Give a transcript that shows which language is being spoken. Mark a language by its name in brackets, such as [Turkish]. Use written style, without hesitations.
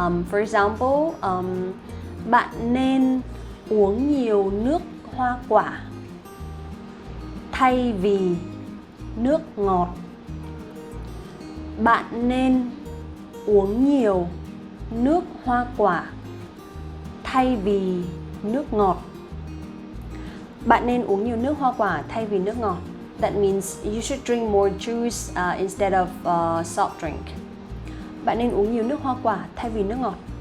[English] For example, [Vietnamese] bạn nên uống nhiều nước hoa quả thay vì nước ngọt. Bạn nên uống nhiều nước hoa quả thay vì nước ngọt. Bạn nên uống nhiều nước hoa quả thay vì nước ngọt. [English] That means you should drink more juice instead of soft drink. [Vietnamese] Bạn nên uống nhiều nước hoa quả thay vì nước ngọt.